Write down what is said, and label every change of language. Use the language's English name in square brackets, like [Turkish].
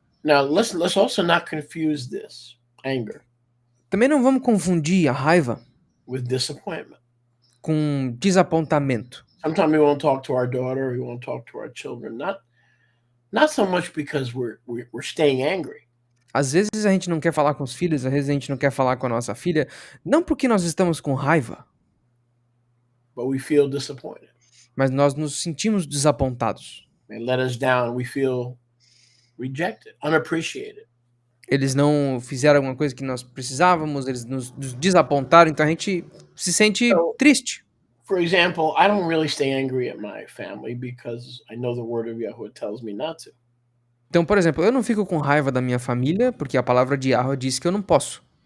[English] Now let's also not confuse this anger. [Portuguese] Também não vamos confundir a raiva [English] with disappointment. [Portuguese] Com desapontamento. [English] Sometimes we won't talk to our daughter, we won't talk to our children, not so much because we're staying angry. [Portuguese] Às vezes a gente não quer falar com os filhos, às vezes a gente não quer falar com a nossa filha, não porque nós estamos com raiva, [English] but we feel disappointed. [Portuguese] Mas nós nos sentimos desapontados. [English] They let us down, we feel rejected, unappreciated. [Portuguese] Eles não fizeram alguma coisa que nós precisávamos, eles nos desapontaram, então a gente se sente triste. [English] For example, I don't really stay angry at my family because I know the word of Yahweh tells me not to. [Portuguese] Então, por exemplo, eu não fico com raiva da minha família porque a palavra de Yahweh diz que eu não posso.